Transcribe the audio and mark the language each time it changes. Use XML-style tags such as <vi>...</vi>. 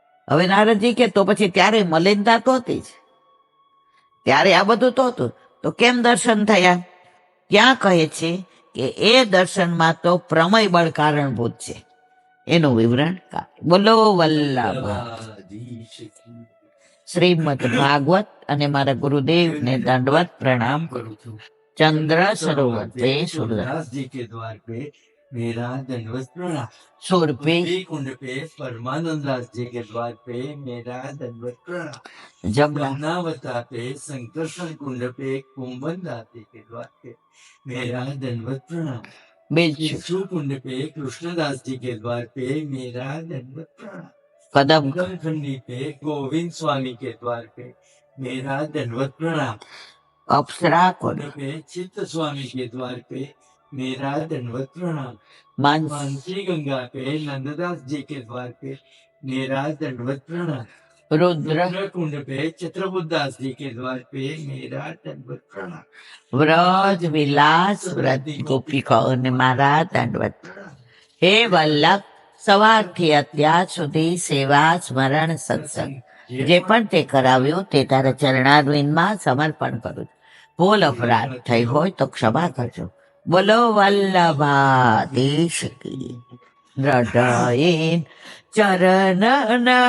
<gu>હવે નારદજી કે તો પછી ત્યારે મલિનતા તો હતી જ, ત્યારે આ બધું તો હતું, તો કેમ દર્શન થયા? ક્યાં કહે છે કે એ દર્શનમાં તો પ્રમય બળ કારણભૂત છે. એનું વિવરણ બોલો વલ્લભ. શ્રીમદ ભાગવત. અને મારા ગુરુદેવને દંડવત પ્રણામ કરું છું.</gu> <hi>चंद्र सरोवर पे सूरदास जी के द्वार पे मेरा दंडवत प्रणाम. सूर पे कुंड पे परमानंद दास जी के द्वार पे मेरा दंडवत प्रणाम. जमुनावता पे संकर्षण कुंड पे कुंभन दास जी के द्वार पे मेरा दंडवत प्रणाम. बिल्कुल कुंड पे कृष्णदास जी के द्वार पे मेरा दंडवत प्रणाम। कदम कदम खंडी पे गोविंद स्वामी के द्वार पे मेरा दंडवत प्रणाम। अप्सरा कुंड पे चित्त स्वामी के द्वार पे मेरा दंडवत प्रणाम। मानसी मानसी गंगा पे नंददास जी के द्वार पे मेरा दंडवत प्रणाम। रुद्र रुद्र कुंड पे चित्रबुद्धास जी के द्वार पे मेरा दंडवत प्रणाम।</hi> <gu>વ્રજ વિલાસ વ્રત ગોપિકાઓને મારા દંડવત હે વલ્લભ સવારથી અત્યાર સુધી સેવા સ્મરણ સત્સંગ જે પણ તે કરાવ્યું તે તારા ચરણારવિંદમાં સમર્પણ કરું છું. ભૂલ અપરાધ થઈ હોય તો ક્ષમા કરજો. બોલો વલ્લભાધીશ કી દ્રઢયન ચરણ</gu>